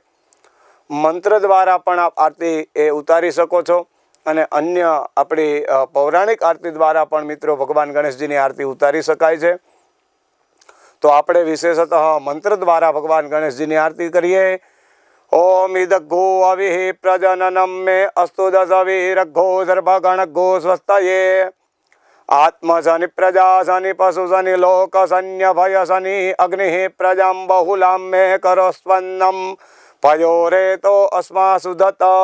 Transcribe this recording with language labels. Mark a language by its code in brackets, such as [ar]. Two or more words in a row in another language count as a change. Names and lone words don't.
[gu] મંત્ર દ્વારા પણ આપ આરતી એ ઉતારી શકો છો અને અન્ય આપણી પૌરાણિક આરતી દ્વારા પણ મિત્રો ભગવાન ગણેશજીની આરતી ઉતારી શકાય છે. તો આપણે વિશેષતઃ મંત્ર દ્વારા ભગવાન ગણેશજીની આરતી કરીએ. [sa] ओम इदग्गो अविः प्रजननं मे अस्तु दशवीरग्गो सर्वगणग्गो स्वस्तये आत्मशनि प्रजाशनि पशुशनि लोकशन्यभयशनि अग्निः प्रजां बहुलां मे करोस्वन्नं पयोरेतो अस्मासु दत्त